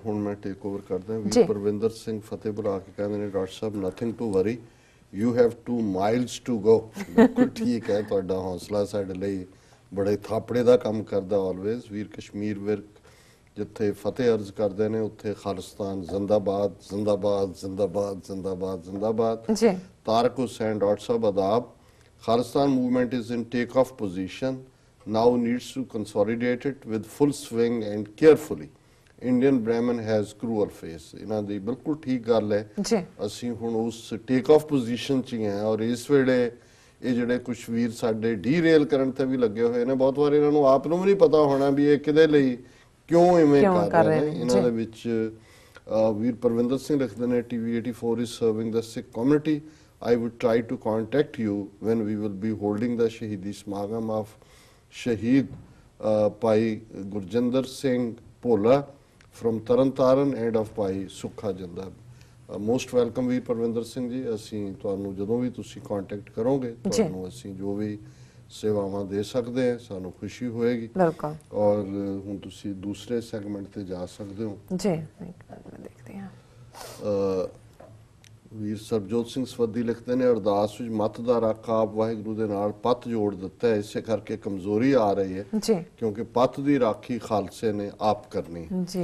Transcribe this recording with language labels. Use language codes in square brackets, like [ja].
[pa] ਹੁਣ ਮੈਂ take over ਕਰਦਾ ਵੀਰ ਪਰਵਿੰਦਰ ਸਿੰਘ ਫਤਿਹ ਬੁਲਾ ਕੇ ਕਹਿੰਦੇ ਨੇ, doctor Sahib [en] Nothing to worry, you have 2 miles to go. [pa] ਬਿਲਕੁਲ ਠੀਕ ਹੈ, ਤੁਹਾਡਾ ਹੌਸਲਾ ਸਾਡੇ ਲਈ ਬੜੇ ਥਾਪੜੇ ਦਾ ਕੰਮ ਕਰਦਾ ਆਲਵੇਜ਼। ਵੀਰ ਕਸ਼ਮੀਰ ਵਿਰਕ ਜਿੱਥੇ ਫਤਿਹ ਅਰਜ਼ ਕਰਦੇ ਨੇ ਉੱਥੇ ਖਾਲਿਸਤਾਨ ਜ਼ਿੰਦਾਬਾਦ ਜ਼ਿੰਦਾਬਾਦ ਜ਼ਿੰਦਾਬਾਦ ਜ਼ਿੰਦਾਬਾਦ ਜ਼ਿੰਦਾਬਾਦ ਜੀ। Tarak Hussain doctor Sahib ਆਦਾਬ। [en] Khalistan movement is in take-off position, now needs to consolidate it with full swing and carefully. Indian Brahmin has cruel face. [pa] ਇਹਨਾਂ ਦੀ ਬਿਲਕੁਲ ਠੀਕ ਗੱਲ ਹੈ ਜੀ। ਅਸੀਂ ਹੁਣ ਉਸ ਟੇਕ-ਆਫ ਪੋਜੀਸ਼ਨ 'ਚ ਹੀ ਹਾਂ ਔਰ ਇਸ ਵੇਲੇ ਇਹ ਜਿਹੜੇ ਕੁਛ ਵੀਰ ਸਾਡੇ ਡੀਰੇਲ ਕਰਨ ਤੇ ਵੀ ਲੱਗੇ ਹੋਏ ਨੇ, ਬਹੁਤ ਵਾਰ ਇਹਨਾਂ ਨੂੰ ਆਪ ਨੂੰ ਵੀ ਨਹੀਂ ਪਤਾ ਹੋਣਾ ਵੀ ਇਹ ਕਿਹਦੇ ਲਈ ਕਿਉਂ ਇਵੇਂ ਕਰ ਰਹੇ ਨੇ। ਇਹਨਾਂ ਦੇ ਵਿੱਚ ਵੀਰ ਪਰਵਿੰਦਰ ਸਿੰਘ ਲਿਖਦੇ ਨੇ, [en] TV 84 is serving the Sikh community. I would try to contact you when we will be holding the Shahidi Smagam of Shaheed Pai Gurjinder Singh Pola from Taran and of Pai Sukha Janda. Most welcome [pa] ਵੀਰ ਪਰਵਿੰਦਰ ਸਿੰਘ ਜੀ। ਅਸੀਂ ਤੁਹਾਨੂੰ ਜਦੋਂ ਵੀ ਤੁਸੀਂ contact ਕਰੋਗੇ ਤੁਹਾਨੂੰ ਅਸੀਂ ਜੋ ਵੀ ਸੇਵਾਵਾਂ ਦੇ ਸਕਦੇ ਹਾਂ ਸਾਨੂੰ ਖੁਸ਼ੀ ਹੋਏਗੀ। ਬਿਲਕੁਲ। ਔਰ ਹੁਣ ਤੁਸੀਂ ਦੂਸਰੇ ਸੈਗਮੈਂਟ ਤੇ ਜਾ ਸਕਦੇ ਹੋ ਜੀ। ਦੇਖਦੇ ਹਾਂ ਵੀਰ ਸਰਬਜੋਤ ਸਿੰਘ ਸਵੱਦੀ ਲਿਖਦੇ ਨੇ, ਅਰਦਾਸ ਵਿੱਚ ਮੱਤ ਦਾ ਰੱਖ ਆਪ ਵਾਹਿਗੁਰੂ ਦੇ ਨਾਲ ਪੱਤ ਜੋੜ ਦਿੱਤਾ ਹੈ, ਇਸੇ ਕਰਕੇ ਕਮਜ਼ੋਰੀ ਆ ਰਹੀ ਹੈ ਜੀ, ਕਿਉਂਕਿ ਪੱਤ ਦੀ ਰਾਖੀ ਖਾਲਸੇ ਨੇ ਆਪ ਕਰਨੀ ਜੀ।